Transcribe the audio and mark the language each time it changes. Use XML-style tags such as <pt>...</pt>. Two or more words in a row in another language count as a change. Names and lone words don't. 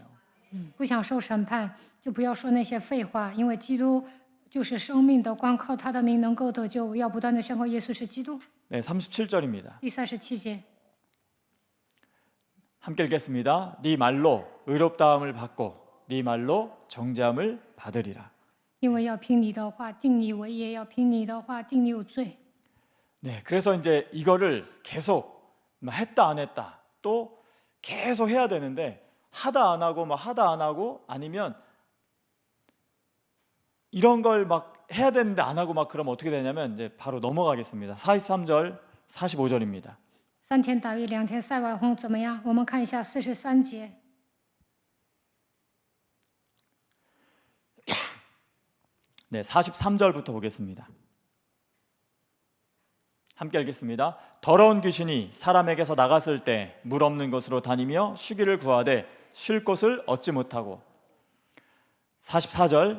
<zh>不想受审判，就不要说那些废话，因为基督就是生命的，光靠他的名能够得救。要不断的宣告耶稣是基督。</zh> <ko>네, 37절입니다.</ko> <zh>第37节，</zh> <ko>함께 읽겠습니다. 네 말로 의롭다함을 받고 네 말로 정죄함을 받으리라.</ko> <zh>因为要凭你的话定你为业，要凭你的话定你有罪。</zh> <ko>네, 그래서 이제 이거를 계속 했다 안 했다 또 계속 해야 되는데 하다 안 하고 하다 안 하고 아니면 이런 걸 막 해야 되는데 안 하고 그러면 어떻게 되냐면 이제 바로 넘어가겠습니다. 43절, 45절입니다.</ko> <zh>3 天打鱼2天晒网红怎么样？我们看一下43节。</zh> <ko>네, 43절부터 보겠습니다. 함께 읽겠습니다. 더러운 귀신이 사람에게서 나갔을 때 물 없는 곳으로 다니며 쉬기를 구하되 쉴 곳을 얻지 못하고 44절</ko>